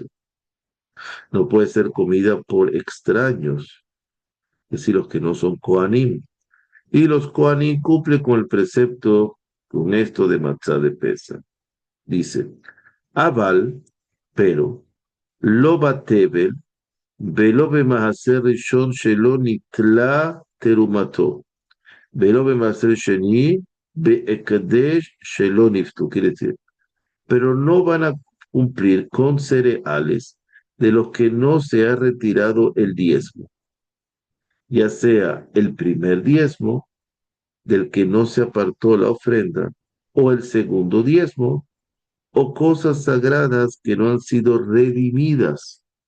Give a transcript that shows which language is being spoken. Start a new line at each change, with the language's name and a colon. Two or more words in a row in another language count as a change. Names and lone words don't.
Spanish: No puede ser comida por extraños, es decir, los que no son Kohanim. Y los Kohanim cumplen con el precepto, con esto de matzah de Pesach.
Hebrew: Dice, Aval, pero, לא בטבל ולא במעשר ראשון שלא ניטלה תרומתו. ולא במעשר שני והקדש שלא נפדו.
Spanish: Quiere decir, pero no van a cumplir con cereales de los que no se ha retirado el diezmo, ya sea el primer diezmo del que no se apartó la ofrenda, o el segundo diezmo, o cosas sagradas que no han sido redimidas.